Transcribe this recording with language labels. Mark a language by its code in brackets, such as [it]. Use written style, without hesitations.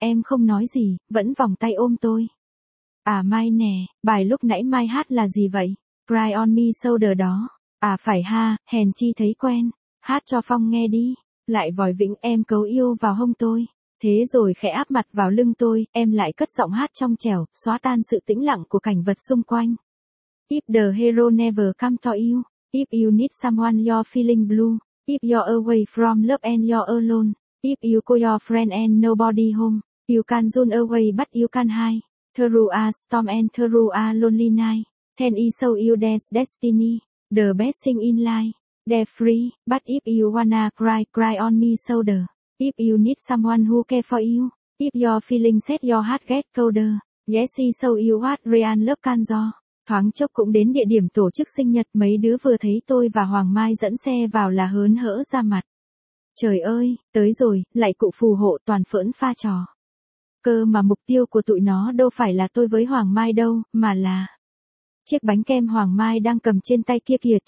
[vi] Em không nói gì, vẫn vòng tay ôm tôi. À Mai nè, bài lúc nãy Mai hát là gì vậy? Cry on me shoulder đó. À phải ha, hèn chi thấy quen. Hát cho Phong nghe đi. Lại vòi vĩnh em cấu yêu vào hông tôi. Thế rồi khẽ áp mặt vào lưng tôi, em lại cất giọng hát trong trẻo, xóa tan sự tĩnh lặng của cảnh vật xung quanh. [en] If the hero never come to you, if you need someone you're feeling blue, if you're away from love and you're alone, if you call your friend and nobody home, you can run away but you can hide. Through a storm and through a lonely night, then he show you there's destiny, the best thing in life, they're free, but if you wanna cry, cry on me shoulder, if you need someone who care for you, if your feeling set your heart get colder, yes he show you what real love can do. [vi] Thoáng chốc cũng đến địa điểm tổ chức sinh nhật, mấy đứa vừa thấy tôi và Hoàng Mai dẫn xe vào là hớn hở ra mặt. Trời ơi, tới rồi, lại cụ phù hộ toàn phỡn pha trò. Cơ mà mục tiêu của tụi nó đâu phải là tôi với Hoàng Mai đâu, mà là chiếc bánh kem Hoàng Mai đang cầm trên tay kia kìa.